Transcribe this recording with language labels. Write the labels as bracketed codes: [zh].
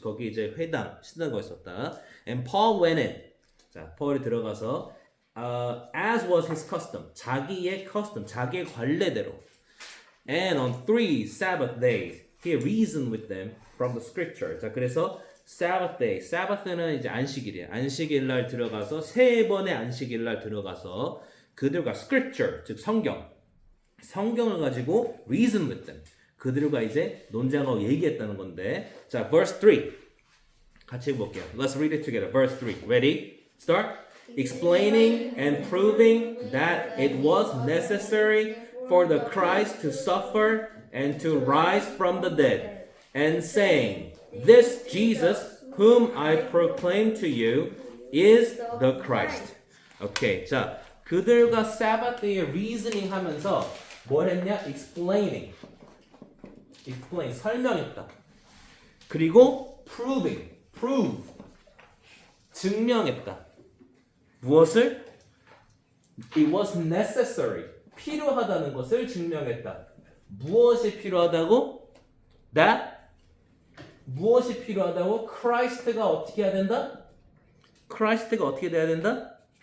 [ko] 거기 이제 회당, 시나고가 있었다. [en] And Paul went in. [ko] 자, 폴이 들어가서 [en] as was his custom, [ko] 자기의 관례대로. [en] And on 3 Sabbath days, he reasoned with them from the scripture. [ko] 자, 그래서 Sabbath day, Sabbath는 이제 안식일이에요. 안식일 날 들어가서 3번의 안식일 날 들어가서 그들과 scripture, 즉 성경을 가지고 [en] reason with them. [ko] 그들과 이제 논쟁하고 얘기했다는 건데. [en] 자, verse 3. [ko] 같이 해볼게요. [en] Let's read it together. Verse 3. Ready? Start. Explaining and proving that it was necessary for the Christ to suffer and to rise from the dead, and saying, this Jesus whom I proclaim to you is the Christ. [ko] Okay, 자, 그들과 Sabbath day reasoning 하면서 뭘 했냐? Explain, 설명했다. 그리고 prove, 증명했다. 무엇을? [en] It was necessary, [ko] 필요하다는 것을 증명했다. 무엇이 필요하다고? That 무엇이 필요하다고? Christ가 어떻게 해야 된다? Christ가 어떻게 돼야 된다?